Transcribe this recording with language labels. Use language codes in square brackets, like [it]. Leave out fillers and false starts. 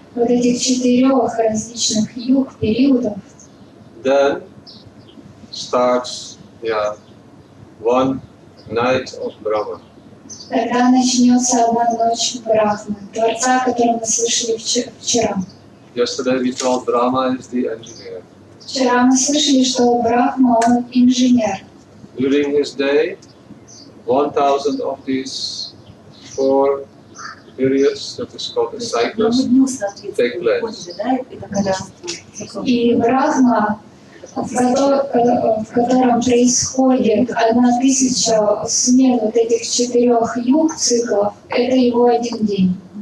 [ru] вот этих 4 различных юг, периодов, [en] then starts one night of Brahma. [ru] тогда начнется одна ночь Брахмы, Творца, о котором мы слышали вчера. [en] Yesterday we told Brahma is the engineer. [ru] Вчера мы слышали, что Брахма, он инженер. [en] During his day, 1,000 of these 4 periods, that is called the cycles, take place. [ru] И Брахма, в котором происходит 1000 смен вот этих 4 юг циклов, это его один день.